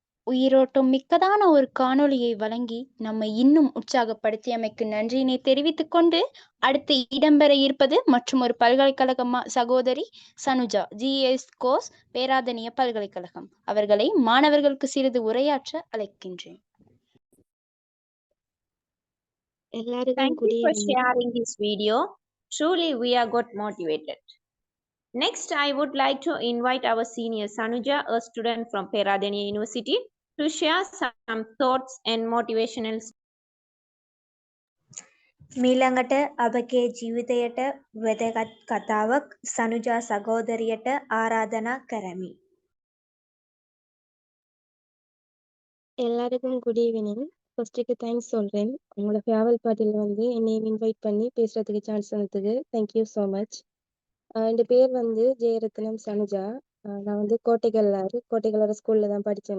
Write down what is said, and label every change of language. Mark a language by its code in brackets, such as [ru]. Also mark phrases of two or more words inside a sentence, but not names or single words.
[ta] உயிரோட்டம் மிக்கதான ஒரு காணொளியை வழங்கி நம்மை இன்னும் உற்சாகப்படுத்தியமைக்கு நன்றியினை தெரிவித்துக் கொண்டு அடுத்து இடம்பெற இருப்பது மற்றும் ஒரு பல்கலைக்கழக சகோதரி சனுஜா GS கோர்ஸ் பேராதனிய பல்கலைக்கழகம் அவர்களை மாணவர்களுக்கு சிறிது உரையாற்ற அழைக்கின்றேன். எல்லாருக்கும் [en] Thank you good for evening. sharing this video. Truly, we are got motivated. Next, I would like to invite our senior Sanuja, a student from Peradeniya University, to share some thoughts and motivational. [si] මීළඟට අපගේ ජීවිතයට වැදගත් කතාවක් සනුජා සහෝදරියට ආරාධනා කරමි. [ta] எல்லாருக்கும் [en] good evening. first thanks [ta] சொல்கிறேன். உங்களோட [en] farewell party [ta] வந்து என்னை இன்வைட் பண்ணி பேசுகிறதுக்கு சான்ஸ் தந்ததுக்கு [en] thank you so much. [ta] என் பேர் வந்து ஜெயரத்னம் சனுஜா. நான் வந்து கோட்டைக்கல்லாறு ஸ்கூலில் தான் படித்தேன்.